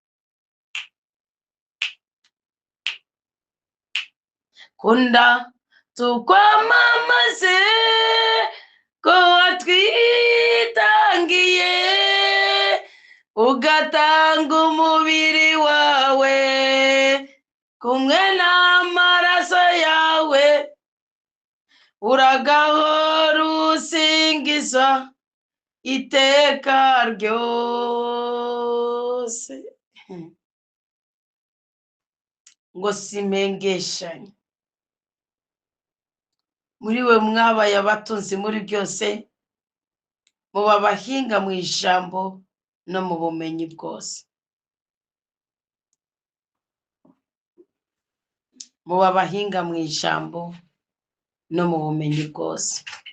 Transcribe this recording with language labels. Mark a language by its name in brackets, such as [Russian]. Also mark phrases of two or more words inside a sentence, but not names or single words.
[Rundi] Kunda tukwamamaze ko watwitangiye, ugatanga umubiri wawe kumwe n'amaraso yawe, uragahora usingizwa iteka ryose. Ngo simengeshanye. Muri we mwabaye abatunzi muri byose, muba abahinga mu ijambo no mu bumenyi bwose. Muba abahinga mu ijambo no mu bumenyi bwose.